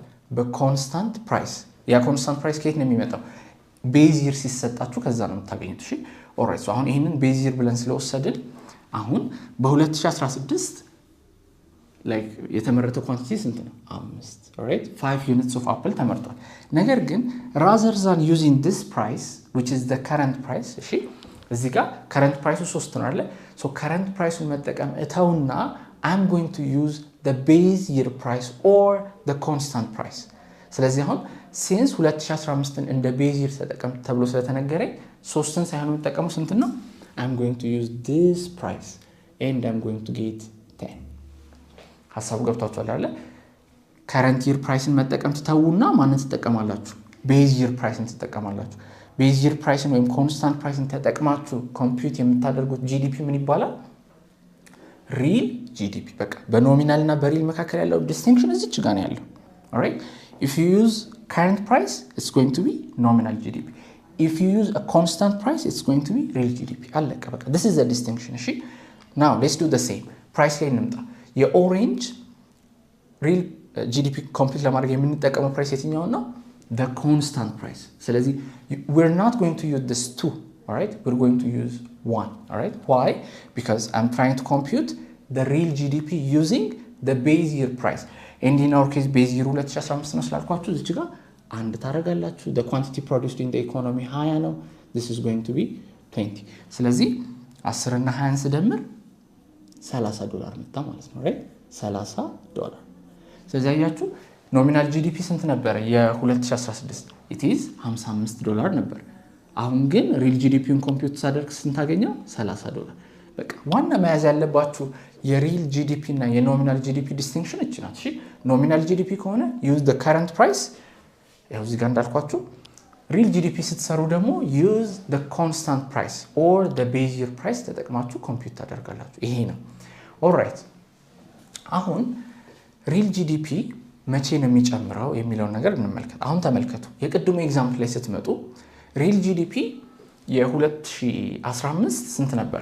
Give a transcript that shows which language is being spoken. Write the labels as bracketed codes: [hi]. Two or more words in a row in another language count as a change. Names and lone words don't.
[am] በኮንስታንት ፕራይስ። ያ [en] constant price [am] ከየት ነው የሚመጣው? [en] base year [am] ሲሰጣችሁ ከዛ ነው የምታገኙት። እሺ ኦልራይት። ሶ አሁን ይሄንን [en] base year [am] ብለን ስለወሰድን አሁን በ2016 ላይክ የተመረተ ኳንቲቲ ስንት ነው? 5 ኦልራይት 5 [en] units of apple [am] ተመርቷል። ነገር ግን [en] rather than using this price which is the current price [am] እሺ እዚህ ጋር [en] current price [am] 3 ነው አይደል? [en] so current price [am] መጠቀም እተውና [en] I'm going to use the base year price or the constant price። [am] ስለዚህ አሁን [en] since 2015ን እንደ base year [am] ተጠቀም ተብሎ ስለተነገረኝ 3ን ሳይሆን መጠቀሙ ስንት ነው? [en] I'm going to use this price and I'm going to get 10። [am] ሐሳቡ ገብቷችኋል አይደል? [en] current year priceን [am] መጠቀም ትተውና ማንን ትጠቀማላችሁ? [en] base year priceን [am] ትጠቀማላችሁ። [en] base year priceን [am] ወይም [en] constant priceን [am] ተጠቅማችሁ ኮምፒውት የምታደርጉት GDP ምን ይባላል? [en] real GDP። [am] በቃ በኖሚናል እና በሪል መካከል ያለው ዲስቲንክሽን እዚች ጋር ነው ያለው። [en] alright if you use current price it's going to be nominal GDP. if you use a constant price it's going to be real GDP። [am] አለቀ በቃ [en] this is the distinction። እሺ now let's do the same price [am] ላይ እንምጣ። [en] የኦሬንጅ real GDP [am] ኮምፒውት ለማድረግ የምንጠቀመው ፕራይስ የትኛው ነው? [en] the constant price። ስለዚህ we're not going to use this 2, all right? we're going to use 1, all right? why? because I'm trying to compute the real GDP using the base year price and in our case base year 2015 ነው [am] ስላልኳችሁ እዚህ ጋር አንድ ታረጋላችሁ። [en] the quantity produced in the economy 20 ነው። this is going to be 20። [am] ስለዚህ 10 እና 20 ስደምር $30 መጣ ማለት ነው [en] right? [am] $30። ስለዚህ አያችሁ ኖሚናል ጂዲፒ ስንት ነበር የ2016? [en] it is [am] $55 ነበር። አሁን ግን ሪል ጂዲፒውን ኮምፒውት ሳደርግ ስንት አገኘው? $30። በቃ ዋና መያዝ ያለባችሁ የሪል ጂዲፒ እና የኖሚናል ጂዲፒ ዲስቲንክሽን እቺ ናት። እሺ ኖሚናል ጂዲፒ ከሆነ [en] use the current price [am] ያው እዚህ ጋር እንዳልኳችሁ። ሪል ጂዲፒ ስትሰሩ ደግሞ [en] use the constant price or the base year price [am] ተጠቅማችሁ ኮምፒውት ታደርጋላችሁ። ይሄ ነው ኦልራይት። አሁን ሪል ጂዲፒ መቼ ነው የሚጨምረው የሚለውን ነገር እንመልከት። አሁን ተመልከቱ የቅድሙ ኤግዛምፕል ላይ ስትመጡ ሪል ጂዲፒ የ2015 ስንት ነበር?